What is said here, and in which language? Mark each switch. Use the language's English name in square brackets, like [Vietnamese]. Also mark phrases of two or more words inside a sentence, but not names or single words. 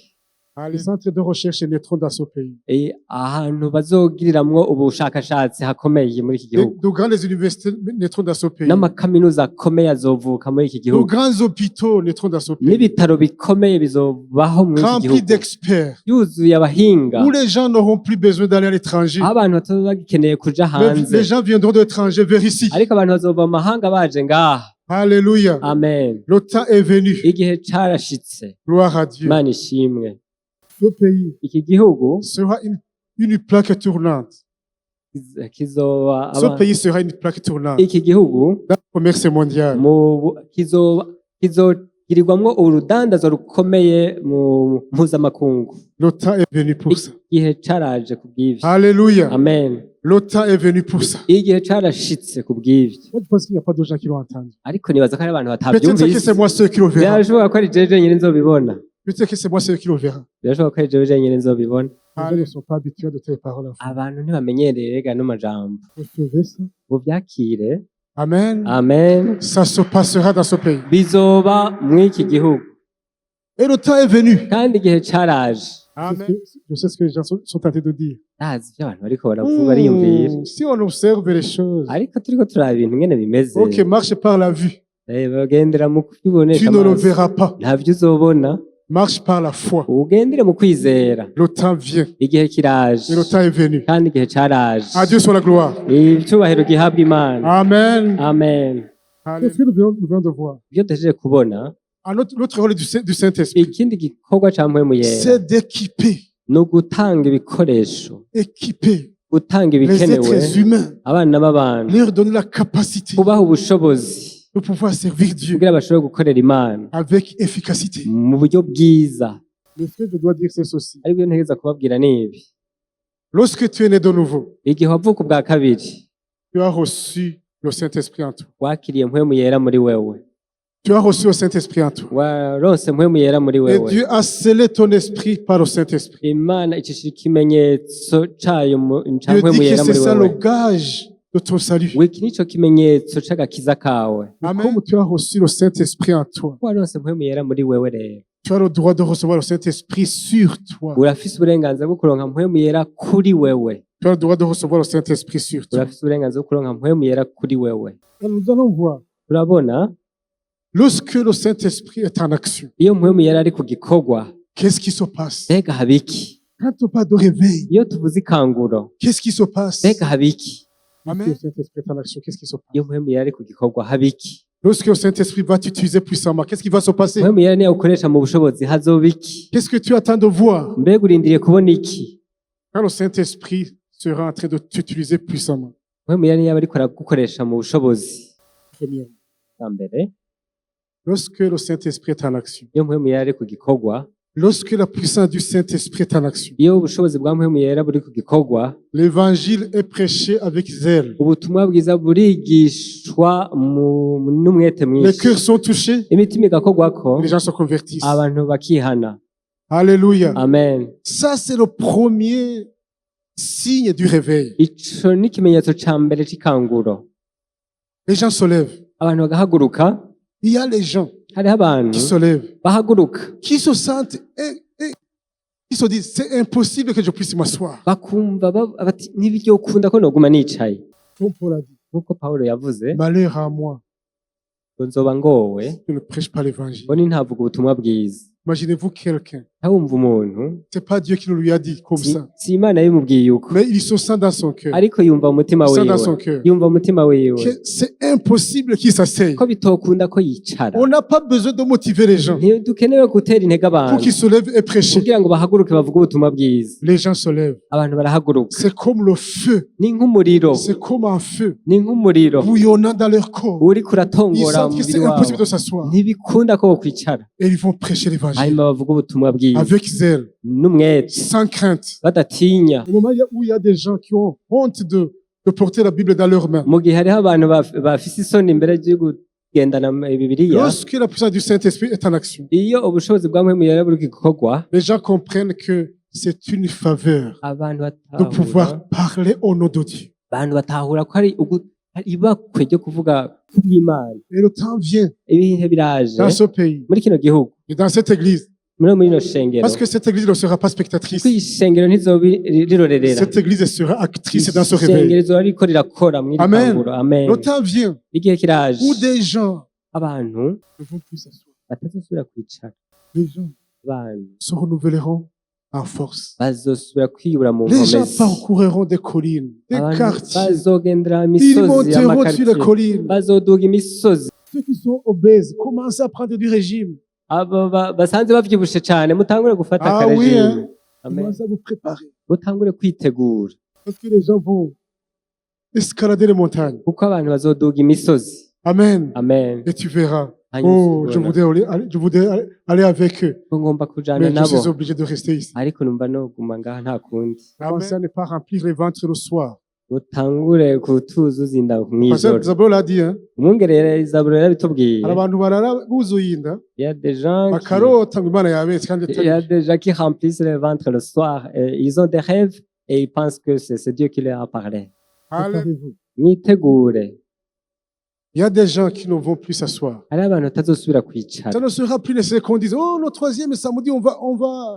[French] Les centres de recherche naîtront dans ce pays. [Rundi] ahantu bazogiriramwo ubushakashatsi hakomeye muri iki gihugu [French] De grandes universités naîtront dans ce pays. [Rundi] n'amakaminuza akomeye azovuka muri iki [French] De [Rundi] gihugu [French] grands hôpitaux naîtront dans ce pays. [Rundi] n'ibitaro bikomeye bizobaho muri iki [French] Remplis [Rundi] gihugu [French] d'experts. [Rundi] yuzuye abahinga [French] Où les gens n'auront plus besoin d'aller à l'étranger. [Rundi] aho abantu bataba bagikeneye kuja [French] Les [Rundi] hanze [French] gens viendront de l'étranger vers ici. [Rundi] ariko abantu bazova mu mahanga baje ngaha [French] Alléluia. [Rundi] amen [French] Le temps est venu. [Rundi] igihe carashitse [French] Gloire à Dieu. [Rundi] imana ishimwe [French] Ce pays [Rundi] iki gihugu [French] sera une plaque tournante. [Rundi] kizoba [French] Ce pays sera une plaque tournante [Rundi] iki gihugu [French] dans le commerce mondial. [Rundi] kizogirirwamwo urudandazo rukomeye mu mpuzamakungu [French] Le temps est venu pour ça. [Rundi] igihe caraje ku bw'ivyo [French] Alléluia. [Rundi] amen [French] Le temps est venu pour ça. [Rundi] igihe carashitse ku bw'ivyo [French] Moi, je pense qu'il n'y a pas de gens qui l'ont entendu. [Rundi] ariko nibaza ko hari abantu [French] Peut-être que [Rundi] batavyumvise [French] c'est moi ceux qui le verront. [Rundi] birashoboka ko ari jewe jenyine nzobibona [French] Peut-être que c'est moi ceux qui le verront. [Rundi] birashoboka ko ari jewe jenyine nzobibona [French] Les gens ne sont pas habitués de telles paroles. [Rundi] abantu ntibamenyereye rega n'amajambo [French] Recevez ça. [Rundi] muvyakire [French] Amen. [Rundi] amen [French] Ça se passera dans ce pays. [Rundi] bizoba mw'iki gihugu [French] Et le temps est venu. [Rundi] kandi igihe caraje [French] Je sais ce que les gens sont tentés de dire. [Rundi] ndazi ivyo abantu bariko baravuga bariyumvira [French] Si on observe les choses. [Rundi] ariko turiko turaba ibintu ngene bimeze [French] Ok, marche par la vue. [Rundi] bagendera mu [French] Tu [Rundi] kubibonesha [French] ne le [Rundi] amaso [French] verras pas. [Rundi] ntavyo uzobona [French] Marche par la foi. [Rundi] ugendere mu kwizera [French] Le temps vient. [Rundi] igihe kiraje [French] Et le temps est venu. [Rundi] kandi igihe caraje [French] À Dieu soit la gloire. [Rundi] icyubahiro gihabwa imana [French] Amen. [Rundi] amen [French] C'est ce que nous venons de voir. [Rundi] ibyo duhejeje kubona [French] L'autre rôle du Saint-Esprit, [Rundi] ikindi gikorwa ca mpwemu yera [French] c'est d'équiper, [Rundi] ni ugutanga ibikoresho [French] équiper [Rundi] gutanga [French] les [Rundi] ibikenewe [French] êtres humains, [Rundi] abana b'abantu [French] leur donner la capacité [Rundi] kubaha ubushobozi [French] de pouvoir servir Dieu [Rundi] kugira bashobore gukorera imana [French] avec efficacité. [Rundi] mu buryo bwiza [French] Mais ce que je dois dire, c'est ceci. [Rundi] aribyo ntegeza kubabwira ni ibi [French] Lorsque tu es né de nouveau, [Rundi] igihe wavuka ubwa kabiri [French] tu as reçu le Saint-Esprit en toi. [Rundi] wakiriye mpwemu yera muri wewe [French] Tu as reçu le Saint-Esprit en toi. [Rundi] waronse mpwemu yera muri [French] Et [Rundi] wewe [French] Dieu a scellé ton esprit par le Saint-Esprit. [Rundi] imana icishira ikimenyetso cayo ca [French] Dieu [Rundi] mpwemu [French] dit que [Rundi] yera [French] c'est [Rundi] muri [French] ça le [Rundi] wewe [French] gage de ton salut. [Rundi] wiki nico kimenyetso c'agakiza kawe [French] Comme tu as reçu le Saint-Esprit en toi, [Rundi] waronse mpwemu yera muri wewe rero [French] tu as le droit de recevoir le Saint-Esprit sur toi. [Rundi] urafise uburenganzira bwo kuronka mpwemu yera kuri wewe [French] Tu as le droit de recevoir le Saint-Esprit sur toi. [Rundi] urafise uburenganzira bwo kuronka mpwemu yera kuri wewe [French] Et nous allons voir. [Rundi] urabona [French] Lorsque le Saint-Esprit est en action, [Rundi] iyo mpwemu yera ari ku gikorwa [French] qu'est-ce qui se passe? [Rundi] mbega haba iki [French] Quand on parle de réveil, [Rundi] iyo tuvuze ikanguro [French] qu'est-ce qui se passe? [Rundi] mbega haba iki [French] Lorsque le Saint-Esprit est en action, qu'est-ce qui se passe? [Rundi] iyo mpwemu yera ari ku gikorwa haba iki [French] Lorsque le Saint-Esprit va t'utiliser puissamment, qu'est-ce qui va se passer? [Rundi] mpwemu yera niyo ukoresha mu bushobozi hazoba iki [French] Qu'est-ce que tu attends de voir? [Rundi] mbega urindiriye kubona iki [French] Quand le Saint-Esprit sera en train de t'utiliser puissamment. [Rundi] mpwemu yera niyo aba ariko aragukoresha mu bushobozi [French] Premièrement, [Rundi] bwa mbere [French] lorsque le Saint-Esprit est en action, [Rundi] iyo mpwemu yera ari ku gikorwa [French] lorsque la puissance du Saint-Esprit est en action, [Rundi] iyo ubushobozi bwa mpwemu yera buri ku gikorwa [French] l'évangile est prêché avec zèle. [Rundi] ubutumwa bwiza burigishwa n'umwete [French] Les [Rundi] mwinshi [French] cœurs sont touchés, [Rundi] imitima igakorwako [French] les gens se convertissent. [Rundi] abantu bakihana [French] Alléluia. [Rundi] amen [French] Ça, c'est le premier signe du réveil. [Rundi] ico ni ikimenyetso ca mbere c'ikanguro [French] Les gens se lèvent. [Rundi] abantu bagahaguruka [French] Il y a les gens [Rundi] hariho abantu [French] qui se lèvent, [Rundi] bahaguruka [French] qui se sentent et qui se disent, c'est impossible que je puisse m'asseoir. [Rundi] bakumva bati ntibiryokunda ko noguma nicaye [French] Comme Paul a dit, [Rundi] nk'uko pawulo yavuze [French] malheur à moi, [Rundi] ngo nzoba ngowe [French] je ne prêche pas l'évangile. [Rundi] ngo nintavuga ubutumwa bwiza [French] Imaginez-vous quelqu'un, [Rundi] ntawumva umuntu [French] c'est pas Dieu qui nous lui a dit comme si ça, [Rundi] si imana yabimubwiye uko [French] mais il se sent dans son cœur. [Rundi] ariko yumva mu mutima [French] Il sent dans [Rundi] wiwe [French] son cœur [Rundi] yumva mu mutima wiwe [French] que c'est impossible qu'il s'asseye. [Rundi] ko bitokunda ko yicara [French] On n'a pas besoin de motiver les gens [Rundi] ntidukenewe gutera intege [French] pour [Rundi] abantu [French] qu'ils se lèvent et prêchent. [Rundi] kugira ngo bahaguruke bavuge ubutumwa bwiza [French] Les gens se lèvent. [Rundi] abantu barahaguruka [French] C'est comme le feu. [Rundi] ni nk'umuriro [French] C'est comme un feu [Rundi] ni nk'umuriro [French] bouillonnant dans leur corps. [Rundi] uriko [French] Ils [Rundi] uratongora [French] sentent que [Rundi] umubiri [French] c'est [Rundi] wabo [French] impossible de s'asseoir. [Rundi] ntibikunda ko bokwicara [French] Et ils vont prêcher l'évangile [Rundi] hanyuma bavuga ubutumwa bwiza [French] avec zèle, [Rundi] n'umwete [French] sans crainte. [Rundi] badatinya [French] Au moment où il y a des gens qui ont honte de porter la Bible dans leurs mains, [Rundi] mu gihe hariho abantu bafise isoni imbere kugendana Bibiliya, [French] lorsque la puissance du Saint-Esprit est en action, [Rundi] iyo ubushobozi bwa Mpwemu Yera buri gukorwa, [French] les gens comprennent que c'est une faveur [Rundi] abantu [French] de [Rundi] batahura [French] pouvoir parler au nom de Dieu. [Rundi] abantu batahura ko ari ibakwe ryo kuvuga kubw'Imana. [French] Et le temps vient [Rundi] Ibihe biraje [French] dans ce pays [Rundi] muri kino gihugu, [French] et dans cette église, [Rundi] muri ino shengero, [French] parce que cette église ne sera pas spectatrice. [Rundi] kuko iyi shengero ntizoba rirorerera, [French] Cette église sera actrice dans ce [Rundi] ishengero [French] réveil. [Rundi] rizoba ririko rirakora mw'iri [French] Amen. [Rundi] kanguro. [French] Amen. Le temps vient [Rundi] Igihe kiraje [French] où des gens [Rundi] abantu [French] ne vont plus s'asseoir. [Rundi] batazosubira kwicara, [French] Les gens [Rundi] abantu [French] se renouvelleront en force. [Rundi] bazosubira kwiyubura mu [French] Les gens [Rundi] nkomezi, [French] parcourront des collines, des [Rundi] abantu [French] quartiers. [Rundi] bazogendera [French] Ils [Rundi] imisozi [French] monteront sur les [Rundi] y'amakaritiye, [French] collines. [Rundi] bazoduga imisozi. [French] Ceux qui sont obèses, commencez à prendre du régime. [Rundi] Abo basanze bavyibushe cane, mutangure gufata [French] Ah oui, [Rundi] akarejime. [French] hein. Amen. Commencez à vous préparer. [Rundi] Mutangure kwitegura, [French] Parce que les gens vont escalader les montagnes. [Rundi] kuko abantu bazoduga imisozi. [French] Amen. [Rundi] Amen. [French] Et tu verras. [Rundi] Hanyuma [French] Oh, je [Rundi] uzobona [French] voudrais aller avec eux. [Rundi] ko ngomba kujana [French] Mais je [Rundi] nabo, [French] suis obligé de rester ici. [Rundi] ariko numva noguma ngaha nta kundi. [French] Commencez à ne pas remplir les ventres le soir. [Rundi] Mutangure kutuzuza inda [French] Parce que [Rundi] mw'ijoro. [French] Zabulon l'a dit, hein. [Rundi] Umwungere Zaburo yarabitubwiye. Hari abantu barara buzuye inda, [French] Il y a des gens [Rundi] bakarota ngo Imana yabetse kandi [French] il y a [Rundi] atari. [French] des gens qui remplissent le ventre le soir. Et ils ont des rêves et ils pensent que c'est Dieu qui leur a parlé. Préparez-vous. [Rundi] Mwitegure. [French] Il y a des gens qui ne vont plus s'asseoir. [Rundi] Hari abantu batazosubira kwicara. [French] Ça ne sera plus nécessaire qu'on dise, oh, le troisième samedi, on va.